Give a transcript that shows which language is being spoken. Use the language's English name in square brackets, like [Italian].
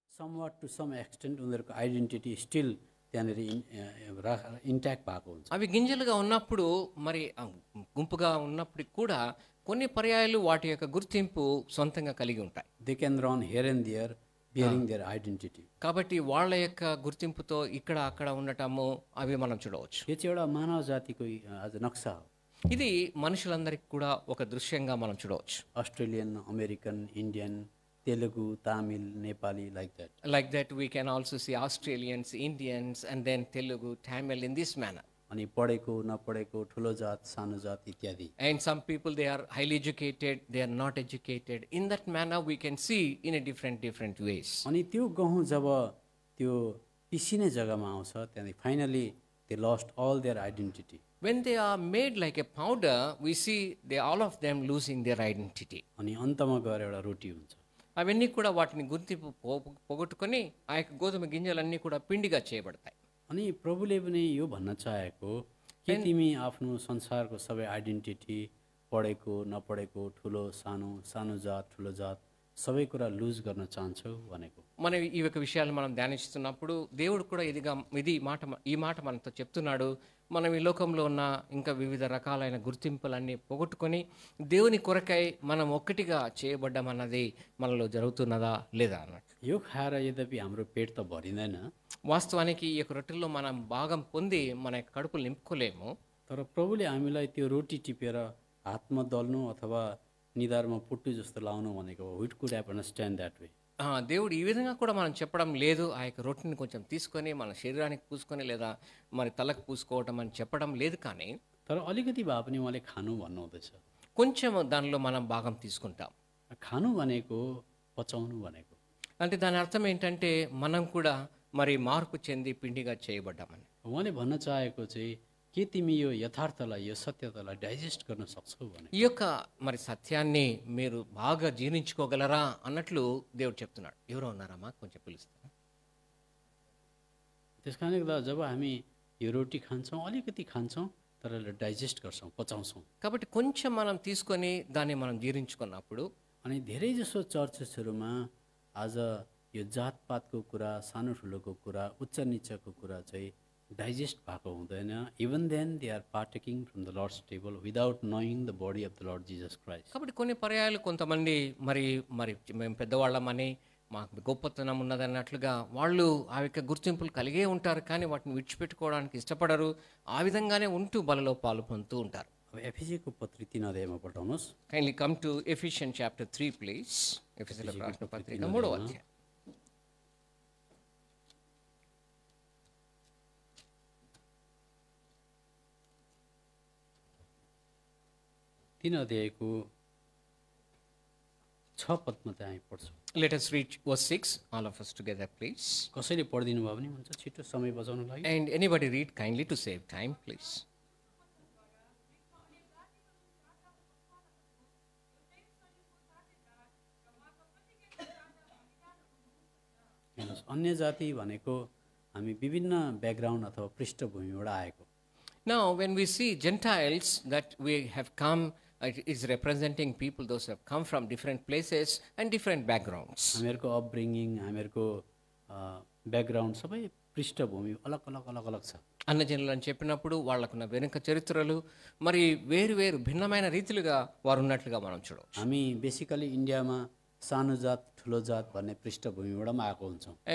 [English] somewhat to some extent [Nepali] उनीहरूको identity still त्यहाँनिर intact भएको हुन्छ. [Telugu] అవి గింజలుగా ఉన్నప్పుడు మరి గుంపుగా ఉన్నప్పటికి కూడా కొన్ని పర్యాయాలు వాటి యొక్క గుర్తింపు సొంతంగా కలిగి ఉంటాయి. [English] They can run here and there bearing their identity. [Telugu] కాబట్టి వాళ్ళ యొక్క గుర్తింపుతో ఇక్కడ అక్కడ ఉండటము అవి మనం చూడవచ్చు. [Nepali] यो चाहिँ एउटा मानव जातिको आज नक्सा हो. [Telugu] ఇది మనుషులందరికీ కూడా ఒక దృశ్యంగా మనం చూడవచ్చు. [Nepali] Australian, American, Indian, Telugu, Tamil, Nepali [English] like that. Like that we can also see Australians, Indians and then Telugu, Tamil in this manner. [Nepali] अनि पढेको नपढेको ठुलो जात सानो जात इत्यादि. [English] And some people they are highly educated, they are not educated. In that manner we can see in a different ways. [Nepali] अनि त्यो गहुँ जब त्यो पिसिने जग्गामा आउँछ त्यहाँदेखि finally [English] they lost all their identity. When they are made like a powder, we see they all of them losing their identity. [Nepali] अनि अन्तमा गएर एउटा रोटी हुन्छ. [Telugu] అవన్నీ కూడా వాటిని గుర్తింపు పోగొట్టుకొని ఆ యొక్క గోధుమ గింజలన్నీ కూడా పిండిగా చేయబడతాయి. [Nepali] अनि प्रभुले पनि यो भन्न चाहेको कि तिमी आफ्नो संसारको सबै आइडेन्टिटी पढेको नपढेको ठुलो सानो सानो जात ठुलो जात सबै कुरा लुज गर्न चाहन्छौ भनेको. [Telugu] మనం ఈ యొక్క విషయాలు మనం ధ్యానిస్తున్నప్పుడు దేవుడు కూడా ఈ మాట మనతో చెప్తున్నాడు. మనం ఈ లోకంలో ఉన్న ఇంకా వివిధ రకాలైన గుర్తింపులన్నీ పోగొట్టుకొని దేవుని కొరకై మనం ఒక్కటిగా చేయబడ్డామన్నది మనలో జరుగుతున్నదా లేదా అన్నట్టు. [Nepali] यो खाएर यद्यपि हाम्रो पेट त भरिँदैन, [Telugu] వాస్తవానికి ఈ యొక్క రొట్టెల్లో మనం భాగం పొంది మన యొక్క కడుపులు నింపుకోలేము. [Nepali] तर प्रभुले हामीलाई त्यो रोटी टिपेर हातमा दल्नु अथवा निधारमा पुट्टु जस्तो लाउनु भनेको [English] We'd could have understand that way. [Telugu] దేవుడు ఈ విధంగా కూడా మనం చెప్పడం లేదు. ఆ యొక్క రొట్టెని కొంచెం తీసుకొని మన శరీరానికి పూసుకొని లేదా మరి తలకు పూసుకోవటం అని చెప్పడం లేదు. కానీ [Nepali] तर अलिकति भए पनि उहाँले खानु भन्नुहुँदैछ. [Telugu] కొంచెం దానిలో మనం భాగం తీసుకుంటాం. [Nepali] खानु भनेको पचाउनु भनेको. [Telugu] అంటే దాని అర్థం ఏంటంటే మనం కూడా మరి మార్పు చెంది పిండిగా చేయబడ్డామని. [Nepali] उहाँले भन्न चाहेको चाहिँ के तिमी यो यथार्थलाई यो सत्यतालाई डाइजेस्ट गर्न सक्छौ भने. [Telugu] ఈ యొక్క మరి సత్యాన్ని మీరు బాగా జీర్ణించుకోగలరా అన్నట్లు దేవుడు చెప్తున్నాడు. ఎవరో ఉన్నారమ్మా కొంచెం పిలుస్తారా? [Nepali] त्यस कारणले गर्दा जब हामी यो रोटी खान्छौँ अलिकति खान्छौँ तर डाइजेस्ट गर्छौँ पचाउँछौँ. [Telugu] కాబట్టి కొంచెం మనం తీసుకొని దాన్ని మనం జీర్ణించుకున్నప్పుడు [Nepali] अनि धेरै जसो चर्चेसहरूमा आज यो जातपातको कुरा सानो ठुलोको कुरा उच्च निचको कुरा चाहिँ डाइजेस्ट भएको हुँदैन. [English] Even then they are partaking from the Lord's table without knowing the body of the Lord Jesus Christ. [Telugu] కాబట్టి కొన్ని పర్యాయాలు కొంతమంది మరి మరి మేము పెద్దవాళ్ళమని మాకు గొప్పతనం ఉన్నదన్నట్లుగా వాళ్ళు ఆ యొక్క గుర్తింపులు కలిగే ఉంటారు. కానీ వాటిని విడిచిపెట్టుకోవడానికి ఇష్టపడరు. ఆ విధంగానే ఉంటూ బలలో పాలు పొందుతూ ఉంటారు. [Nepali] अब एफिसीको पत्री 3 अध्यायमा पठाउनुहोस्. [English] Kindly come to Ephesians chapter 3 please. [Telugu] ఎఫెసీయులకు రాసిన పత్రిక 3వ అధ్యాయం. [Nepali] तीन अध्यायको 6 पदमा चाहिँ हामी पढ्छौँ. [English] Let us read verse 6, all of us together please. [Nepali] कसैले पढिदिनु भयो भने हुन्छ छिटो समय बचाउनु लागि. [English] And anybody read kindly to save time please. [Nepali] हेर्नुहोस् अन्य जाति भनेको हामी विभिन्न ब्याकग्राउन्ड अथवा पृष्ठभूमिबाट आएको. [English] Now when we see Gentiles that we have come, it is representing people those who have come from different places and different backgrounds. [Nepali] हामीहरूको upbringing हामीहरूको ब्याकग्राउन्ड सबै पृष्ठभूमि अलग अलग अलग अलग छ. [Telugu] అన్నజనులు అని చెప్పినప్పుడు వాళ్ళకున్న వెనుక చరిత్రలు మరి వేరు వేరు భిన్నమైన రీతిలుగా వారు ఉన్నట్లుగా మనం చూడవచ్చు. [Nepali] हामी बेसिकली इन्डियामा सानो जात ठुलो जात भन्ने पृष्ठभूमिबाट पनि आएको हुन्छौँ.